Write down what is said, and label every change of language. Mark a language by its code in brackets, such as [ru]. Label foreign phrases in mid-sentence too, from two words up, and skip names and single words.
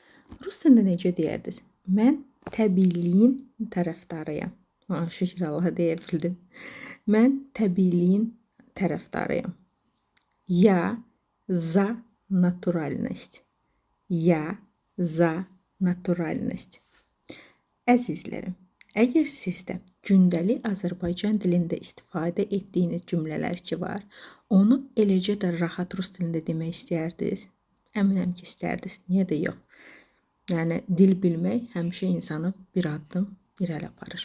[az] Rus dilində necə deyərdiniz? Mən təbiiliyin tərəfdarıyam. Şükür Allaha deyə bildim. Mən təbiiliyin tərəfdarıyam. [ru] Я за натуральность. Я за натуральность. [az] Əzizlərim, əgər sizdə gündəlik Azərbaycan dilində istifadə etdiyiniz cümlələr ki var, onu eləcə də rahat rus dilində demək istəyərdiniz? Əminəm ki, istərdiniz. Niyə də yox? Yəni, dil bilmək həmişə insanı bir addım irəli aparır.